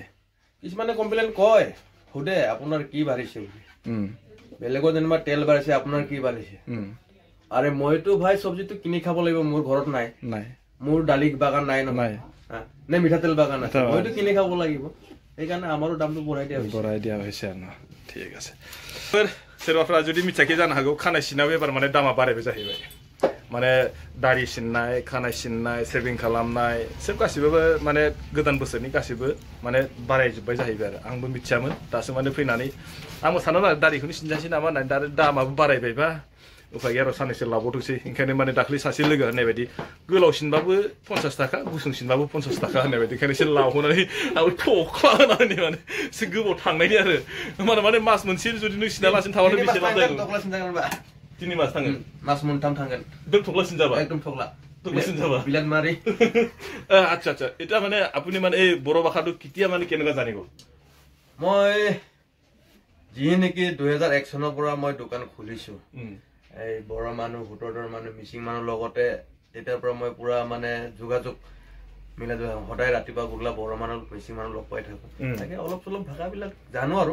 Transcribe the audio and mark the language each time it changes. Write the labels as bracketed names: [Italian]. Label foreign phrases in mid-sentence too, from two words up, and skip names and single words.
[Assamese] কিছুমানে কমপ্লেইন কয় হুদে আপোনাৰ কি বাঢ়িছে বেলেগৰ যেনিবা তেল বাঢ়িছে আপোনাৰ কি বাঢ়িছে আৰে মইতো ভাই চব্জিটো কিনি খাব লাগিব মোৰ ঘৰত নাই মোৰ দালি বাগান নাই নহয় নে মিঠাতেল বাগান আছে মইতো কিনি খাব লাগিব সেইকাৰণে আমাৰো দামটো বঢ়াই দিয়া হৈছে না ঠিক আছে [Bodo] सोरबाफ्रा जुदि मिथियाखै जानो हागौ खानाय सिननायाव एबार माने दामा बारायबाय जाहैबाय माने दाढ़ी सिननाय खानाय सिननाय सेभिं खालामनाय सोब गासिबो माने गोदान बोसोरनि गासिबो माने बारायजोबबाय जाहैबाय आरो आंबो मिथियामोन दासो माने फैनानै आंबो सानोमोन दाढ़ीखौनो सिनजासै नामा होननानै दा दामाबो बारायबायबा उफाय गैया र' साननैसो लाबावथोंसै ओंखायनो माने दाख्लै सासे लोगो होननाय बायदि गोलाव सिनबाबो 50 थाखा गुसुं सिनबाबो 50 थाखा होननाय बायदि ओंखायनो एसे लावहोनानै आंबो थख्ला होनानै माने एसे गोबाव थांनायनि आरो माने मास मोनसे जुदि नों सिनालासिनो थाबाथ' बेसे लाब जागोन 3 मास थांगोन मास मोनथाम थांगोन एकदम थख्ला सिनजाबा एकदम थख्ला [Assamese] বিলাত মাৰি আচ্ছা আচ্ছা এটা মানে আপুনি মানে এই বড়ো ভাষাটো কেতিয়া মানে কেনেকুৱা জানিব মই যিহে নেকি 2001 চনৰ পৰা মই দোকান খুলিছো এই বড়ো মানুহ ভোটৰ মানুহ মিচিং মানুহ লগতে তেতিয়াৰ পৰা মই পুৰা মানে যোগাযোগ মিলাই সদায় ৰাতিপুৱা গধূলা বড়ো মানুহ মিচিং মানুহ লগ পাই থাকো তাকে অলপ চলপ ভাষাবিলাক জানো আৰু